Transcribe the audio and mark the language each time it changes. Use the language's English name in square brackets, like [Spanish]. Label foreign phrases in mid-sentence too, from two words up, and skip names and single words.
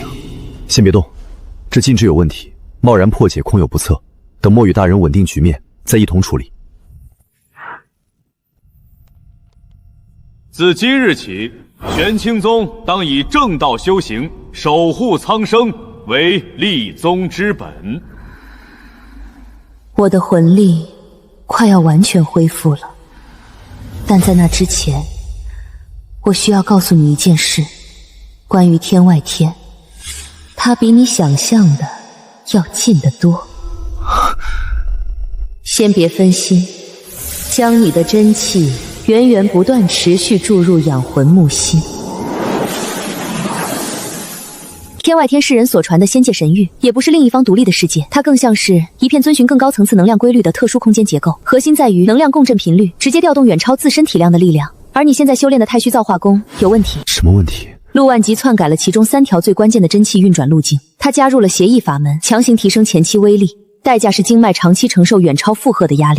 [Chinese] 先別動，這禁制有問題，貿然破解空有不測。等墨雨大人穩定局面，再一同處理。自今日起，玄清宗當以正道修行，守護蒼生為立宗之本。我的魂力快要完全恢復了，但在那之前，我需要告訴你一件事，關於天外天，它比你想象的要近得多。先別分心，將你的真氣源源不斷持續注入養魂木心。天外天是人所傳的仙界神域，也不是另一方獨立的世界，它更像是一片遵循更高層次能量規律的特殊空間結構，核心在於能量共振頻率，直接調動遠超自身體量的力量。而你現在修煉的太虛造化功有問題。什麼問題？陸萬吉篡改了其中3條最關鍵的真氣運轉路徑，他加入了邪異法門，強行提升前期威力，代價是經脈長期承受遠超負荷的壓力。